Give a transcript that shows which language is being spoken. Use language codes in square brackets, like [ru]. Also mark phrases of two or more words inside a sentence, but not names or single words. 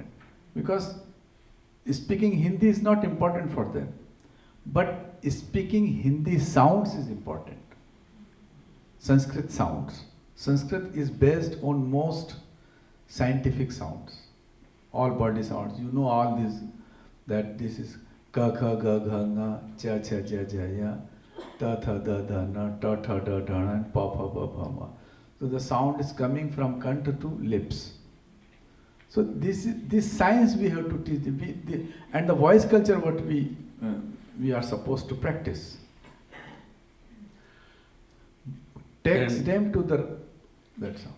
[en] Because speaking Hindi is not important for them. But speaking Hindi sounds is important. Sanskrit sounds. Sanskrit is based on most scientific sounds. All body sounds. You know all these, that this is [sa] ka kha ga gha nga, cha cha ja ja ya, ta tha da da na, ta tha da da na, and pa pa pa pa ma. [en] So the sound is coming from kanta to lips. So this science we have to teach them. And the voice culture what we are supposed to practice. Takes them to that sound.